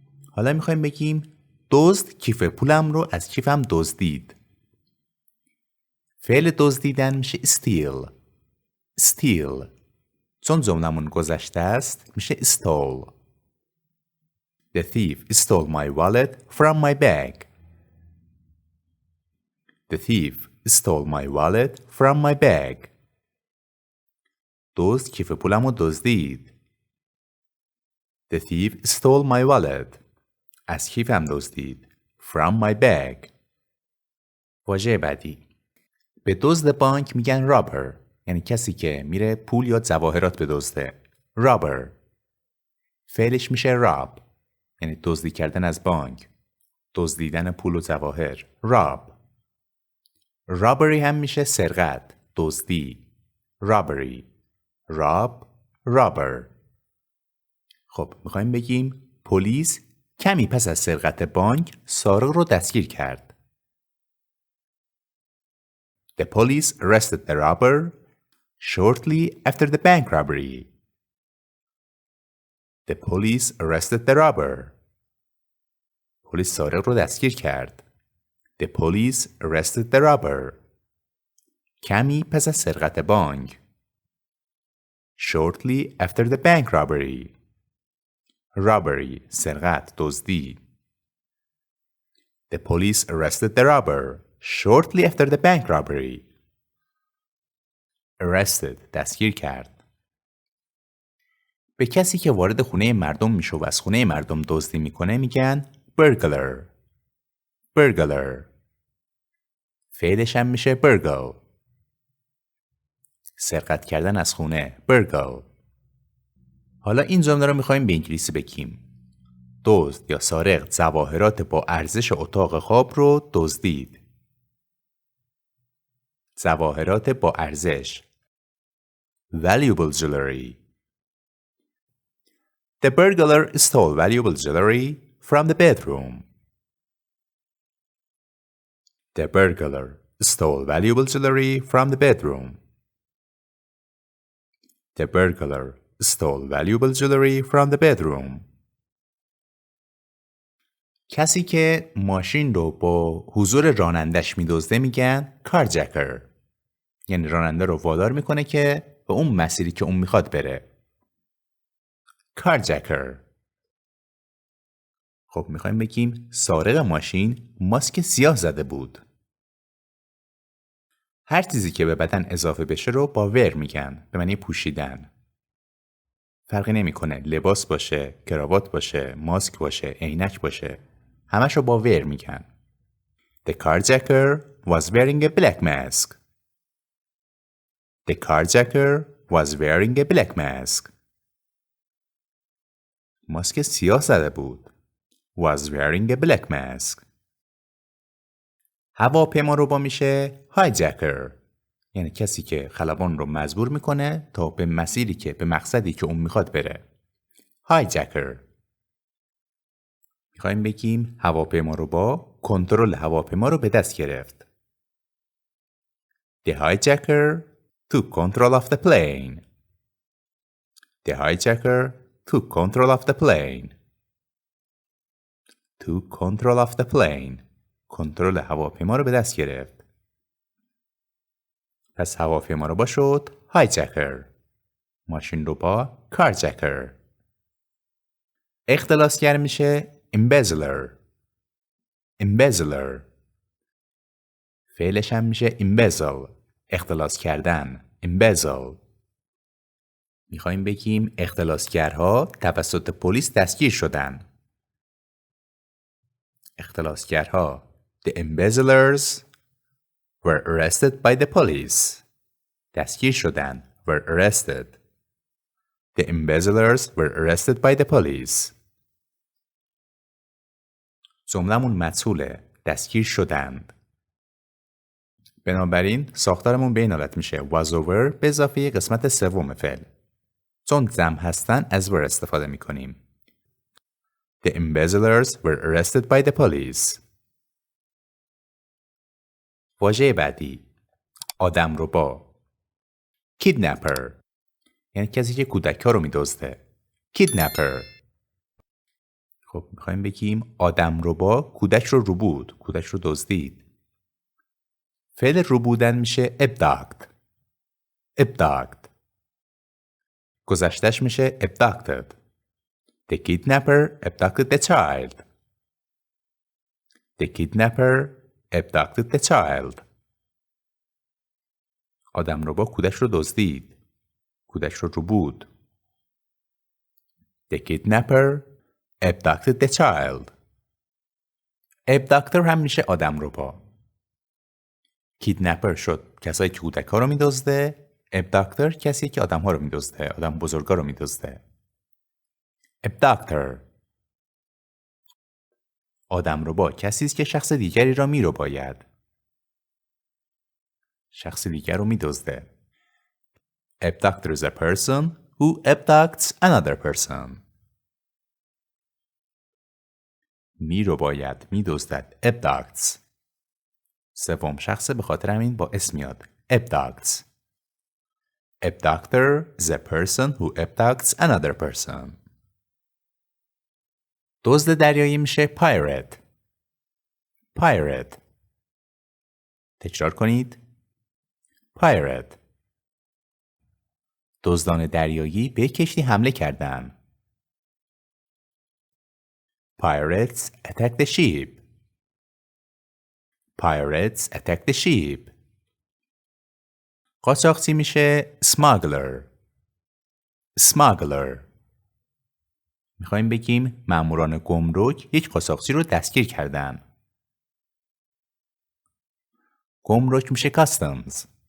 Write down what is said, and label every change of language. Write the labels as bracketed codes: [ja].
[fa] حالا میخوایم بگیم دزد کیف پولم رو از کیفم دزدید. فعل دزدیدن میشه steal. [en] steal. [fa] چون جملمون گذشته است میشه stole. [en] The thief stole my wallet from my bag. The thief stole my wallet from my bag. [fa] دزد کیف پولمو دزدید. [en] The thief stole my wallet. [fa] از کیفم دزدید. [en] From my bag. [fa] واژه بعدی. به دزد بانک میگن robber. یعنی کسی که میره پول یا جواهرات بدزده. robber. فعلش میشه rob. یعنی دزدی کردن از بانک. دزدیدن پول و جواهر. rob. robbery هم میشه سرقت. [en] دزدی. robbery. rob. robber. [fa] خب میخوایم بگیم پلیس کمی پس از سرقت بانک سارق رو دستگیر کرد. [en] The police arrested the robber shortly after the bank robbery. The police arrested the robber. [fa] پلیس سارق رو دستگیر کرد. [en] The police arrested the robber. [fa] کمی پس از سرقت بانک. [en] Shortly after the bank robbery. [fa] Robbery. سرقت. دزدی. [en] The police arrested the robber shortly after the bank robbery. [fa] Arrested. دستگیر کرد. به کسی که وارد خونه مردم میشه و از خونه مردم دزدی میکنه میگن burglar. [en] burglar. [fa] فعلش هم میشه burgle. سرقت کردن از خونه. burgle. حالا این جمله رو میخوایم به انگلیسی بگیم. دزد یا سارق جواهرات با ارزش اتاق خواب رو دزدید. جواهرات با ارزش. [en] Valuable jewelry. The burglar stole valuable jewelry from the bedroom. The burglar stole valuable jewelry from the bedroom. The burglar stole valuable jewelry from the bedroom. [fa] کسی که ماشین رو با حضور رانندش میدزده میگن carjacker. یعنی راننده رو وادار میکنه که به اون مسیری که اون میخواد بره. [en] carjacker. [fa] خب میخوایم بگیم سارق ماشین ماسک سیاه زده بود. هر چیزی که به بدن اضافه بشه رو با wear میگن، به معنی پوشیدن. فرقی نمیکنه لباس باشه، کراوات باشه، ماسک باشه، عینک باشه. همش رو با wear میگن. [en] The carjacker was wearing a black mask. The carjacker was wearing a black mask. [fa] ماسک سیاه زده بود. [en] Was wearing a black mask. [fa] هواپیما رو با میشه hijacker. یعنی کسی که خلبان رو مجبور میکنه تا به مسیری که به مقصدی که اون میخواد بره. [en] hijacker. [fa] میخوایم بگیم هواپیما رو با کنترل هواپیما رو به دست گرفت. [en] The hijacker took control of the plane. The hijacker took control of the plane. Took control of the plane. [fa] کنترل هواپیما رو به دست گرفت. پس هواپیما رو با شد hijacker. ماشین رو با carjacker. اختلاسگر میشه embezzler. [en] embezzler. [fa] فعلش هم میشه embezzle. اختلاس کردن. embezzle. میخوایم بگیم اختلاسگرها توسط پلیس دستگیر شدن. [en] اختلاسگرها The embezzlers were arrested by the police. [fa] دستگیر شدن. [en] Were arrested. The embezzlers were arrested by the police. [fa] جملمون مجهوله. دستگیر شدند. بنابراین ساختارمون به این حالت میشه was over به اضافه قسمت سوم فعل. چون جمع هستن از were استفاده میکنیم. [en] The embezzlers were arrested by the police. [fa] واژه بعدی آدمربا kidnapper یعنی کسی که کودک‌ها رو می‌دزده. [en] kidnapper. [fa] خب می‌خوایم بگیم آدمربا کودک رو ربود، کودک رو دزدید. فعل ربودن میشه abduct. [en] abduct. [fa] گذشته‌اش میشه abducted. [en] The kidnapper abducted the child. The kidnapper abducted the child. [fa] آدمربا کودک رو دزدید. کودک رو ربود. [en] The kidnapper abducted the child. [fa] abductor هم میشه آدمربا. kidnapper شد کسایی که کودک‌ها رو می‌دزده. abductor کسی که آدم‌ها رو می‌دزده، آدم بزرگا رو می‌دزده. [en] abductor. [fa] آدمربا کسی است که شخص دیگری را می‌رباید. شخص دیگر رو می‌دزده. [en] abductor is a person who abducts another person. [fa] می‌رباید، می‌دزدد. abducts. سوم شخص به خاطر همین با اسم میاد. [en] abducts. abductor is a person who abducts another person. [fa] دزد دریایی میشه pirate. pirate. تکرار کنید. pirate. دزدان دریایی به کشتی حمله کردند. [en] Pirates attacked the ship. Pirates attacked the ship. [fa] قاچاقچی میشه smuggler. [en] smuggler. [fa] میخوایم بگیم ماموران گمرک یک قاچاقچی رو دستگیر کردن. گمرک میشه customs.